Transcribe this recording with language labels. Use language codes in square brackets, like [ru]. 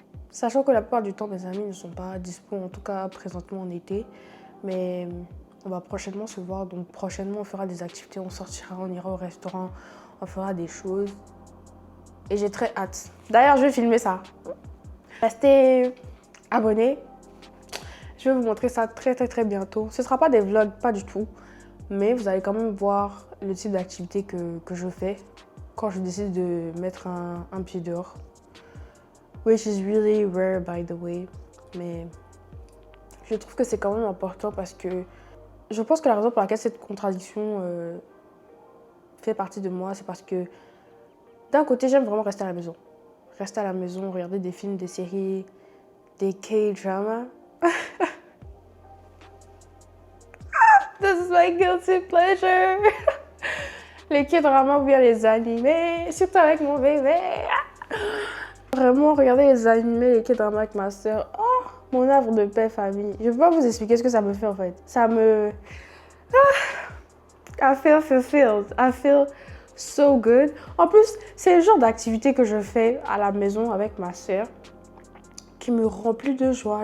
[fr] Sachant que la plupart du temps mes amis ne sont pas dispo, en tout cas présentement en été, mais on va prochainement se voir, donc prochainement on fera des activités, on sortira, on ira au restaurant, on fera des choses. Et j'ai très hâte. D'ailleurs je vais filmer ça. Restez abonnés. Je vais vous montrer ça très bientôt. Ce ne sera pas des vlogs, pas du tout. Mais vous allez quand même voir le type d'activité que je fais quand je décide de mettre un pied dehors. [en] Which is really rare by the way. [fr] Mais je trouve que c'est quand même important parce que je pense que la raison pour laquelle cette contradiction fait partie de moi, c'est parce que d'un côté, j'aime vraiment rester à la maison. Rester à la maison, regarder des films, des séries, des K-dramas. [en] This is my guilty pleasure. [fr] Les K-dramas ou bien les animés, surtout avec mon bébé. Vraiment, regarder les animés, les K-dramas avec ma soeur. Oh, mon havre de paix, famille. Je ne peux pas vous expliquer ce que ça me fait en fait. Ça me... [en] I feel fulfilled. I feel so good. [fr] En plus, c'est le genre d'activité que je fais à la maison avec ma soeur qui me remplit de joie.